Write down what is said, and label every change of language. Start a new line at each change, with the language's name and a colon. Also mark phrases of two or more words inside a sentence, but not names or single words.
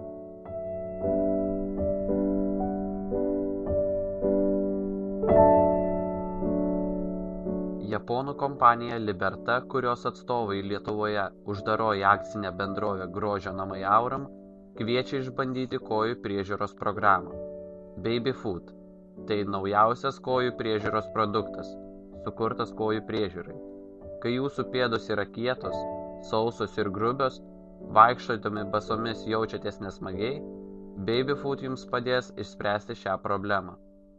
Lithuanian: Japonų kompanija Liberta, kurios atstovai Lietuvoje uždaroji akcinė bendrovė Grožio namai Auram, kviečia išbandyti kojų priežiūros programą. Baby food – tai naujausias kojų priežiūros produktas, sukurtas kojų priežiūrai. Kai jūsų pėdos yra kietos, sausos ir grubios, vaikščiodami basomis jaučiatės nesmagiai, baby food jums padės išspręsti šią problemą.